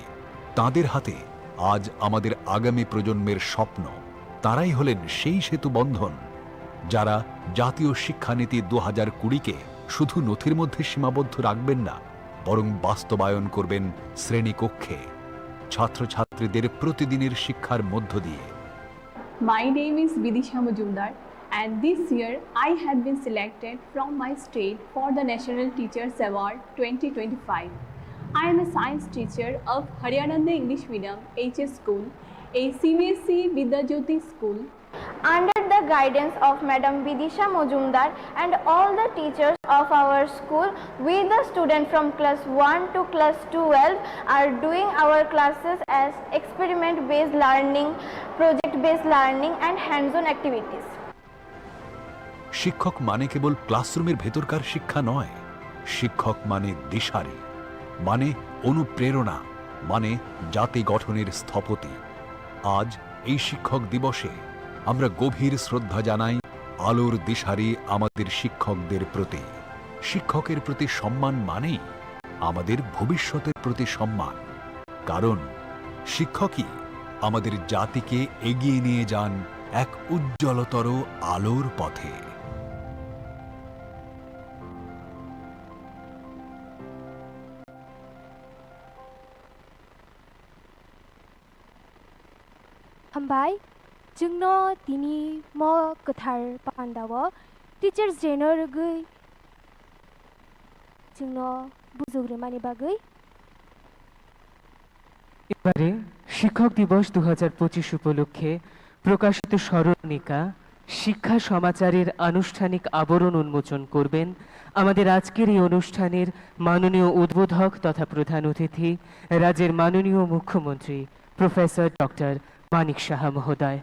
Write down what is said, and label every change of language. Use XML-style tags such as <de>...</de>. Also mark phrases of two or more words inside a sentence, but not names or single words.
<bn>তাদের হাতে আজ আমাদের আগামী প্রজন্মের স্বপ্ন। তারাই হলেন সেই সেতু বন্ধন যারা জাতীয় শিক্ষানীতি 2020-কে শুধু নথির মধ্যে সীমাবদ্ধ রাখবেন না, বরং বাস্তবায়ন করবেন শ্রেণীকক্ষে, ছাত্রছাত্রীদের প্রতিদিনের শিক্ষার মধ্য দিয়ে।</bn> <en>My name is Vidisha Majumdar, and this year I had been selected from my state for the National Teachers Award 2025. I am a science teacher of Haryananda English Medium HS School, a CBSE Vidyajyoti school. Under the guidance of Madam Vidisha Majumdar and all the teachers of our school, we the students from class 1 to class 12 are doing our classes as experiment-based learning, project-based learning and hands-on activities.</en> <bn>শিক্ষক মানে কেবল ক্লাসরুমের ভেতরকার শিক্ষা নয়, শিক্ষক মানে দিশারি, মানে অনুপ্রেরণা, মানে জাতি গঠনের স্থপতি। আজ এই শিক্ষক দিবসে আমরা গভীর শ্রদ্ধা জানাই আলোর দিশারি আমাদের শিক্ষকদের প্রতি। শিক্ষকের প্রতি সম্মান মানেই আমাদের ভবিষ্যতের প্রতি সম্মান, কারণ শিক্ষকই আমাদের জাতিকে এগিয়ে নিয়ে যান এক উজ্জ্বলতর আলোর পথে।</bn> <trp>हामबाय जोंनो दिनै म गोथार पान्डाव</trp> <en>teachers dayno</en> <trp>रगै जोंनो बुजुग्रोमानि बागै</trp> <bn>এবারে শিক্ষক দিবস 2025 উপলক্ষে প্রকাশিত স্মরণিকা শিক্ষা সমাচারের আনুষ্ঠানিক আবরণ উন্মোচন করবেন আমাদের আজকের এই অনুষ্ঠানের মাননীয় উদ্বোধক তথা প্রধান অতিথি রাজ্যের মাননীয় মুখ্যমন্ত্রী প্রফেসর ডক্টর মানিক সাহা মহোদয়।</bn>